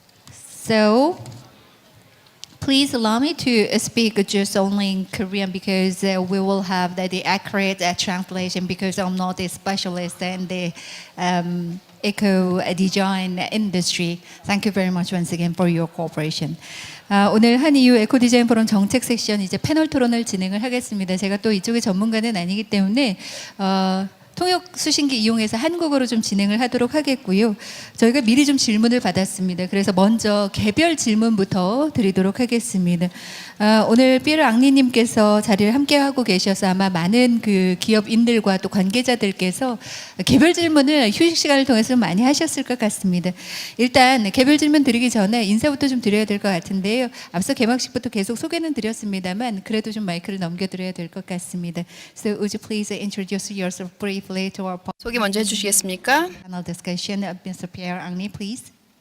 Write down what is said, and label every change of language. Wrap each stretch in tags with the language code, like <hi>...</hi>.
<en>So please allow me to speak just only in Korean because we will have the accurate translation because I'm not a specialist in the eco design industry. Thank you very much once again for your cooperation.</en> <ko>오늘 한 EU 에코 디자인 포럼 정책 섹션 이제 패널 토론을 진행을 하겠습니다. 제가 또 이쪽의 전문가는 아니기 때문에 통역 수신기 이용해서 한국어로 좀 진행을 하도록 하겠고요. 저희가 미리 좀 질문을 받았습니다. 그래서 먼저 개별 질문부터 드리도록 하겠습니다. 오늘 피에르 앙리님께서 자리를 함께 하고 계셔서 아마 많은 그 기업인들과 또 관계자들께서 개별 질문을 휴식 시간을 통해서 많이 하셨을 것 같습니다. 일단 개별 질문 드리기 전에 인사부터 좀 드려야 될 것 같은데요. 앞서 개막식부터 계속 소개는 드렸습니다만 그래도 좀 마이크를 넘겨드려야 될 것 같습니다.</ko> <en>So would you please introduce yourself briefly to our</en> <ko>소개 먼저 해주시겠습니까?</ko> <en>panel discussion, Mr. Pierre Angry, please.</en>